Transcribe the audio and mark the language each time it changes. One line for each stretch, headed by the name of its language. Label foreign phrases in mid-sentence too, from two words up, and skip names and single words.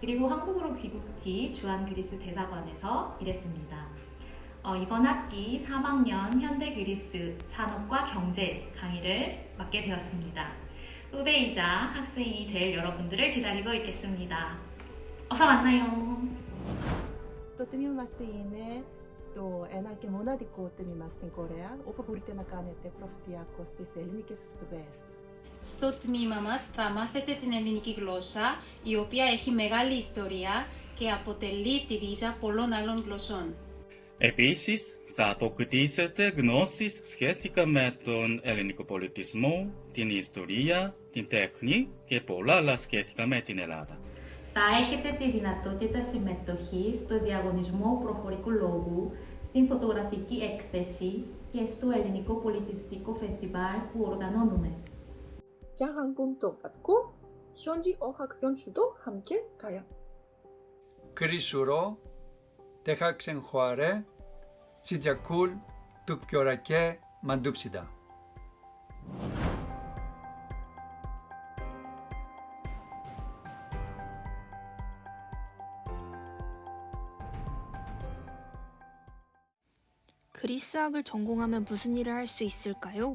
Korean: 그리고 한국으로 귀국 뒤 주한 그리스 대사관에서 일했습니다. 이번 학기 3학년 현대 그리스 산업과 경제 강의를 맡게 되었습니다. 후배이자 학생이 될 여러분들을 기다리고 있겠습니다. 어서 만나요.
Greek: Το τμήμα μας είναι το ένα και μοναδικό τμήμα στην Κορέα, όπου μπορείτε να κάνετε προφητειακό στις ελληνικές σπουδές. Στο τμήμα μας θα μάθετε την ελληνική γλώσσα, η οποία έχει μεγάλη ιστορία και αποτελεί τη ρίζα πολλών άλλων γλωσσών. Επίσης, θα αποκτήσετε γνώσεις σχετικά με τον ελληνικό πολιτισμό, την ιστορία, την τέχνη και πολλά άλλα σχετικά με την Ελλάδα. Θα έχετε τη δυνατότητα συμμετοχής στο διαγωνισμό προφορικού λόγου, στην φωτογραφική έκθεση και στο ελληνικό πολιτιστικό φεστιβάλ που οργανώνουμε.
Korean: 장항공도 받고 현지 어학 연수도 함께 가요. 그리스로 대학생활에 시작을 특별하게 만듭시다. 그리스학을 전공하면 무슨 일을 할 수 있을까요?